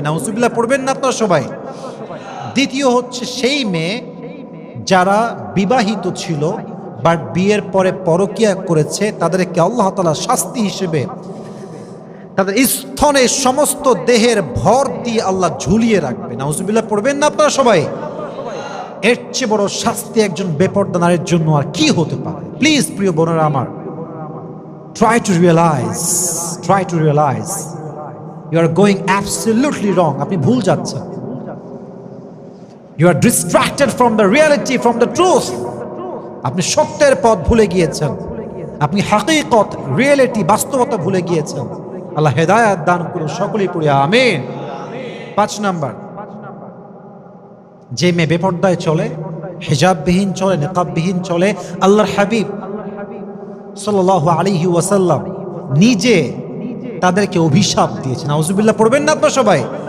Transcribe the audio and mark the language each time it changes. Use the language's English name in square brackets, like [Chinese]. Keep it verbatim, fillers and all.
[Bangla] নাউজুবিল্লাহ পড়বেন না আপনারা সবাই? দ্বিতীয় হচ্ছে সেই মেয়ে যারা বিবাহিত ছিল বাট বিয়ের পরে পরকিয়া করেছে, তাদেরকে আল্লাহ তাআলা শাস্তি হিসেবে তাদের স্তনে সমস্ত দেহের ভর দিয়ে আল্লাহ ঝুলিয়ে রাখবে। নাউজুবিল্লাহ পড়বেন না আপনারা সবাই? এর চেয়ে বড় শাস্তি একজন বেপর্দা নারীর জন্য আর কি হতে পারে? প্লিজ প্রিয় বোনেরা আমার, [English] try to realize, try to realize you are going absolutely wrong. [Bangla] আপনি ভুল যাচ্ছেন, [English] you are distracted from the reality, from the truth. [Bangla] আপনি সত্যের পথ ভুলে গিয়েছেন, আপনি হাকিকত, রিয়েলিটি, বাস্তবতা ভুলে গিয়েছেন। আল্লাহ হেদায়াত দান করুন, সকলেই পড়ি, আমিন। পাঁচ নাম্বার, যে মেয়ে বেপর্দায় চলে, হিজাববিহীন চলে, নিকাববিহীন চলে, আল্লাহর হাবিব সাল্লাল্লাহু আলাইহি ওয়াসাল্লাম নিজে তাদেরকে অভিশাপ দিয়েছেন। আউযুবিল্লাহ পড়বেন না আপনারা সবাই?